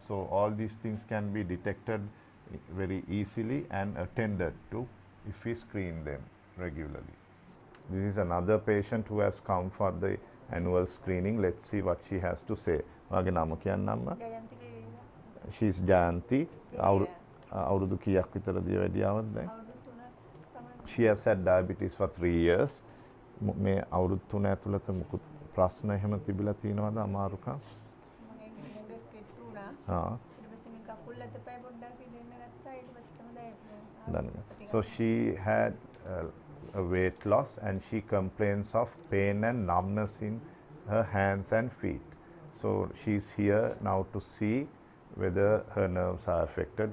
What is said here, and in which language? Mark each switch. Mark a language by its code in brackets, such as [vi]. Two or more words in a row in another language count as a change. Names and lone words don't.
[en] So all these things can be detected very easily and attended to if we screen them regularly. This is another patient who has come for the annual screening. Let's see what she has to say. [si] වගේ නම කියන්න? [en] She is Jayanti. [si] අවුරුදු කීයක් විතර දිය වැඩියාවද දැන්? [en] She has had diabetes for 3 years. [si] මේ අවුරුදු 3 ඇතුළත මුකුත් ප්‍රශ්න එහෙම තිබිලා තියෙනවද අමාරුකම්? [en] So she had a weight loss and she complains of pain and numbness in her hands and feet. So she's here now to see whether her nerves are affected.